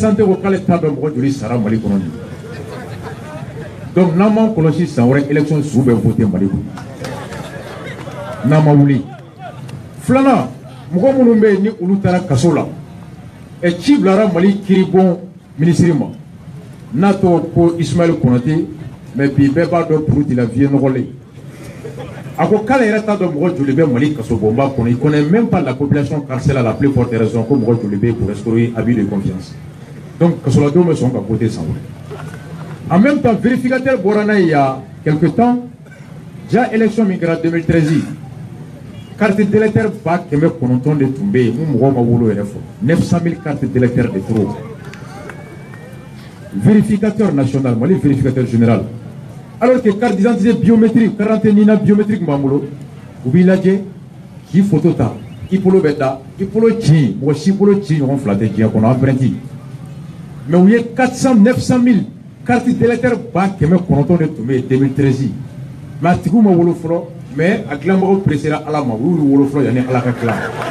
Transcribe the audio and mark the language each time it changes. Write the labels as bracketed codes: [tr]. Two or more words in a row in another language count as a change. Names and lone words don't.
[bm] santé ko k'ale t'a dɔn mɔgɔ joli sara Mali kɔnɔ ni donc n'an m'an kɔlɔsi san wɛrɛ élection su bɛ voté Mali kɔnɔ n'an ma wuli filanan mɔgɔ minnu bɛ yen ni olu taara kaso la ci bilara Mali kiribon ministre ma n'a tɔgɔ ko Ismaël Konaté mais bi bɛɛ b'a dɔn Puruti la vie nɔgɔlen a ko k'ale yɛrɛ t'a dɔn mɔgɔ joli bɛ Mali kasobonba kɔnɔ [fr] il connaît même pas la population carcérale à la plus forte raison [bm] ko mɔgɔ joli bɛ [fr] pour restaurer abus de confiance [bm] donc kasoladenw bɛ sɔn ka voter san wɛrɛ [fr] en même temps [bm] vérificateur bɔra n'a ye [fr] il y a quelque temps [bm] ja élection min kɛra 2013 [fr] carte d'électeur [bm] 900 de tun bɛ yen mun mɔgɔw ma wolo yɛrɛ fɔ 900 000 [fr] cartes d'électeurs de trop vérificateur national [bm] Mali [fr] vérificateur général [bm] alors que [fr] carte d'identité biométrique [bm] carte nina biométrique b'an bolo u b'i lajɛ k'i photo ta i bolo bɛ da i bolo ci mɔgɔ si bolo ci ɲɔgɔn fila tɛ diɲɛ kɔnɔ empreinte mais u ye 900 000 [fr] carte d'électeur [bm] 900 de tun bɛ yen 2013 mais a tigiw ma wolo fɔlɔ mais a dilanbagaw pressera Ala ma u y'u wolo fɔlɔ yanni Ala ka tila